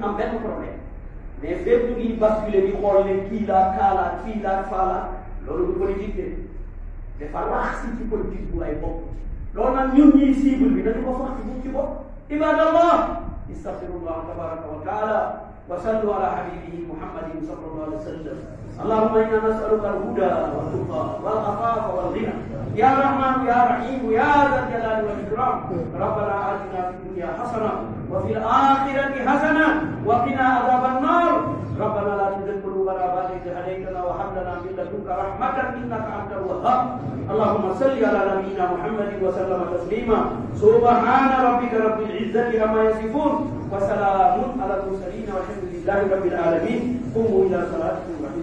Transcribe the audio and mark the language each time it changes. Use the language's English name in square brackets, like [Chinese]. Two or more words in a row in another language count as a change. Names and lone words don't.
[Wolof] am benn problème mais fépp ñu ngi basculer di xool ne kii laa kaalaat fii laa faalaat loolu du politique de dafa wax ci politique bu ay bopp loolu nag ñun ñuy cible bi dañu ko wax ci ci bopp [Arabic] عباد الله أستغفر الله تبارك وتعالى وصلوا على حبيبه محمد صلى الله عليه وسلم اللهم انا نسالك الهدى والتقى والعفاف والغنى يا رحمن يا رحيم يا ذا الجلال والاكرام ربنا اتنا في الدنيا حسنه وفي الاخره حسنه وقنا عذاب النار ربنا لا تزغ قلوبنا بعد إذ هديتنا وهب لنا من لدنك رحمه انك انت الوهاب اللهم صل على نبينا محمد وسلم تسليما سبحان ربك رب العزه عما يصفون وسلام على المرسلين والحمد لله رب العالمين قوموا الى صلاتكم